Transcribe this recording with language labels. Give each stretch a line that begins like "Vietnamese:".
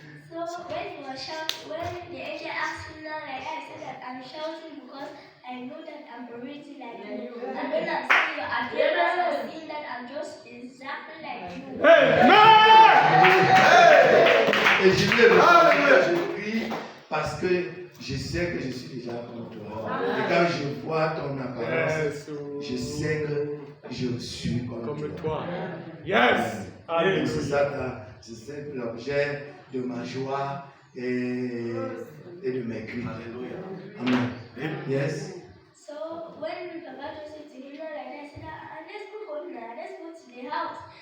English: So when he was shouting, when the angel asked him now, like I said that I'm shouting because I know that I'm already like you. And when I'm seeing your appearance, I'm seeing that I'm just exactly like you.
French: Et je lui ai répondu, je prie parce que je sais que je suis déjà comme toi. Et quand je vois ton apparence, je sais que je suis comme toi.
English: Yes.
French: Et c'est ça, c'est l'objet de ma joie et de mes cris. Alléluia. Amen. Yes.
English: So when Papa just said to him like that, I said, let's go home now, let's go to the house.